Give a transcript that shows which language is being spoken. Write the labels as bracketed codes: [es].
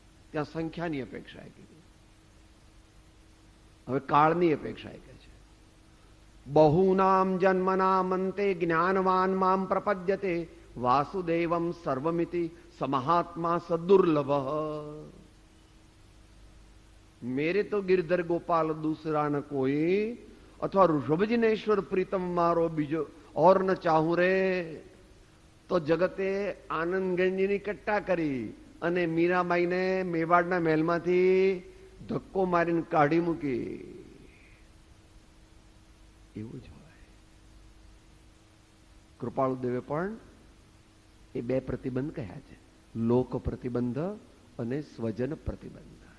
[gu] ત્યાં સંખ્યાની અપેક્ષાએ કીધું. હવે કાળની અપેક્ષાએ કહે છે, [sa] બહૂનામ જન્મનામ અંતે જ્ઞાનવાન મામ પ્રપદ્યતે વાસુદેવમ સર્વમિતિ સમહાત્મા સદુર્લભ. [hi] मेरे तो गिरधर गोपाल दूसरा न कोई, अथवा [gu] ऋषभजिनेश्वर प्रीतम मारो बीजो और न चाहूं रे. તો જગતે આનંદગંજની કટ્ટા કરી અને મીરાબાઈને મેવાડના મહેલમાંથી ધક્કો મારીને કાઢી મૂકી. એવું જ હોય. કૃપાળુદેવે પણ એ 2 પ્રતિબંધ કહ્યા છે, લોક પ્રતિબંધ અને સ્વજન પ્રતિબંધ.